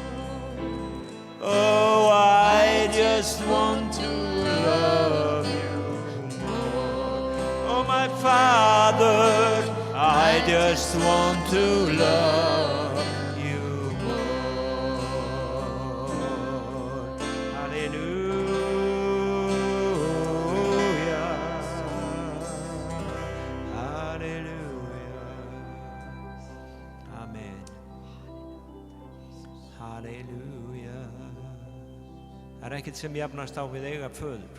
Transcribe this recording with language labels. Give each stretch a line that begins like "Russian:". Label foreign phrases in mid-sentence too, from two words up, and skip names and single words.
English: Oh, I just want to love you more. Oh, my Father, I just want to love you more. Hallelujah. Hallelujah. Amen. Hallelujah.
Icelandic: Það ekkert sem jafnast á við eiga föður.